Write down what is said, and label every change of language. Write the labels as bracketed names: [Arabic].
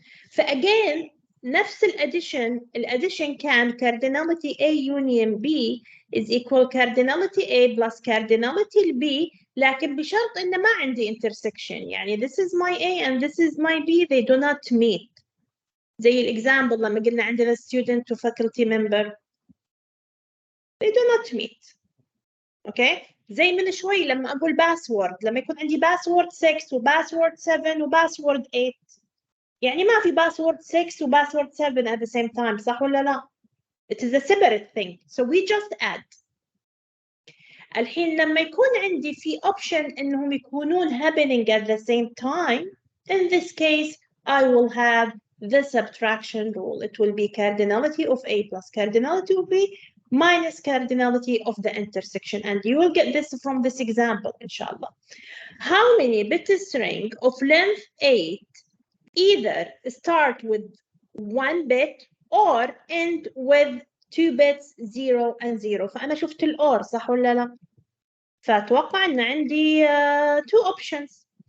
[Arabic] فأجين نفس الاديشن كان [English] cardinality A union B is equal cardinality A plus cardinality B [Arabic] لكن بشرط إن ما عندي [English] intersection يعني this is my A and this is my B, they do not meet. [Arabic] زي الإكزامبل لما قلنا عندنا [English] student to faculty member, they do not meet. Okay? [Arabic] زي من شوي لما أقول password, لما يكون عندي password 6 و password 7 و password 8, يعني ما في password 6 و password 7 [English] at the same time, [Arabic] صح ولا لا؟ [English] It is a separate thing. So we just add. [Arabic] الحين لما يكون عندي في option إنهم يكونون [English] happening at the same time, in this case, I will have the subtraction rule. It will be cardinality of A plus cardinality of B minus cardinality of the intersection. And you will get this from this example, inshallah. How many bit string of length 8 either start with 1 bit or end with 2 bits 0 and 0. [Arabic] فأنا شفت الأور صح ولا لا؟ فأتوقع إن عندي 2 options.